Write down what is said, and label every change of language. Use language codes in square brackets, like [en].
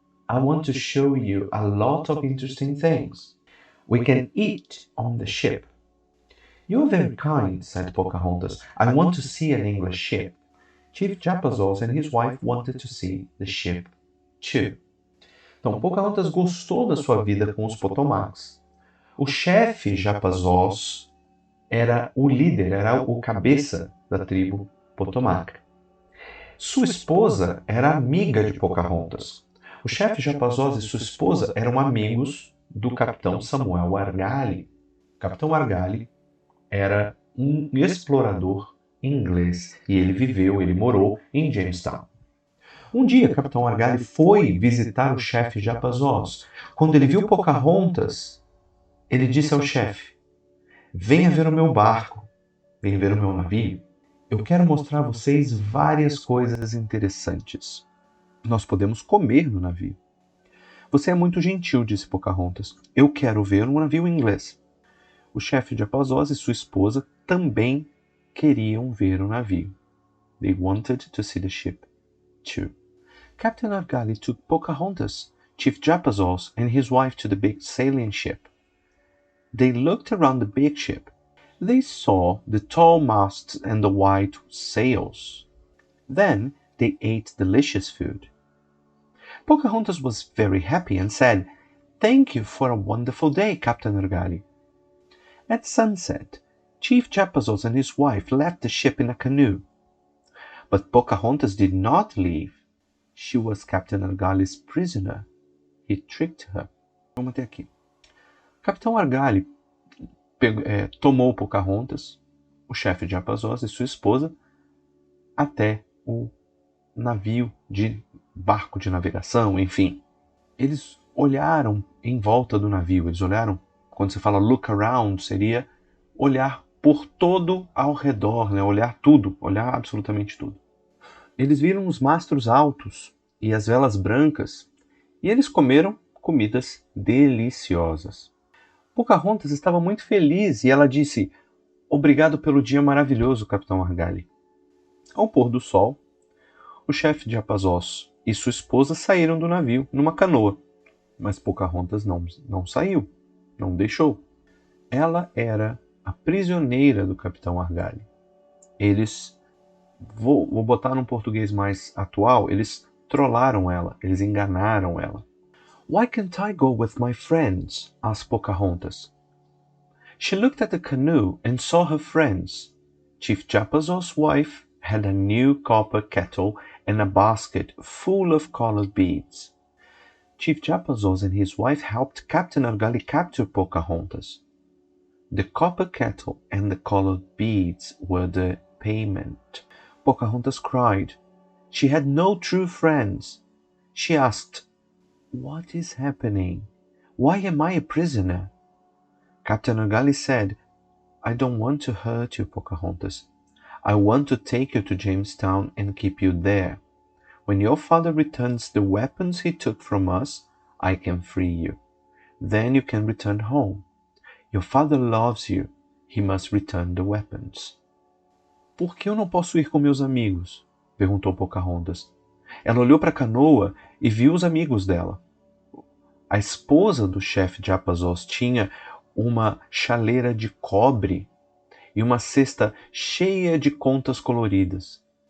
[en] I want to show you a lot of interesting things. We can eat on the ship." "You're very kind," said Pocahontas. "I want to see an English ship." Chief Japazaws and his wife wanted to see the ship too. [pt] Então, Pocahontas gostou da sua vida com os Potomacs. O chefe Japazaws era o líder, era o cabeça da tribo Potomac. Sua esposa era amiga de Pocahontas. O chefe Japazoz e sua esposa eram amigos do capitão Samuel Argali. O capitão Argali era um explorador inglês e ele morou em Jamestown. Um dia, o capitão Argali foi visitar o chefe Japazoz. Quando ele viu Pocahontas, ele disse ao chefe: "Venha ver o meu barco, venha ver o meu navio. Eu quero mostrar a vocês várias coisas interessantes. Nós podemos comer no navio." "Você é muito gentil", disse Pocahontas. "Eu quero ver um navio inglês." O chefe de Japazoz e sua esposa também queriam ver o navio. [en] They wanted to see the ship, too. Captain Argali took Pocahontas, Chief Japazoz, and his wife to the big sailing ship. They looked around the big ship. They saw the tall masts and the white sails. Then they ate delicious food. Pocahontas was very happy and said, "Thank you for a wonderful day, Captain Argali." At sunset, Chief Japazoz and his wife left the ship in a canoe. But Pocahontas did not leave. She was Captain Argali's prisoner. He tricked her. [pt] Vamos até aqui. Capitão Argali tomou Pocahontas, o chefe de Japazoz e sua esposa, até o navio de barco de navegação, enfim. Eles olharam em volta do navio, eles olharam, quando se fala look around, seria olhar por todo ao redor, né? Olhar tudo, olhar absolutamente tudo. Eles viram os mastros altos e as velas brancas, e eles comeram comidas deliciosas. Pocahontas estava muito feliz e ela disse: "Obrigado pelo dia maravilhoso, Capitão Argali." Ao pôr do sol, o chefe de Japazoz e sua esposa saíram do navio numa canoa, mas Pocahontas não saiu, não deixou. Ela era a prisioneira do Capitão Argali. Eles, vou botar num português mais atual, eles trollaram ela, eles enganaram ela. [en] "Why can't I go with my friends?" asked Pocahontas. She looked at the canoe and saw her friends. Chief Japazoz's wife had a new copper kettle and a basket full of colored beads. Chief Japazoz and his wife helped Captain Argali capture Pocahontas. The copper kettle and the colored beads were the payment. Pocahontas cried. She had no true friends. She asked, "What is happening? Why am I a prisoner?" Captain Argali said, "I don't want to hurt you, Pocahontas. I want to take you to Jamestown and keep you there. When your father returns the weapons he took from us, I can free you. Then you can return home. Your father loves you. He must return the weapons." [pt] "Por que eu não posso ir com meus amigos?" perguntou Pocahontas. Ela olhou para a canoa e viu os amigos dela. A esposa do chefe de Japazoz tinha uma chaleira de cobre e uma cesta cheia de contas coloridas.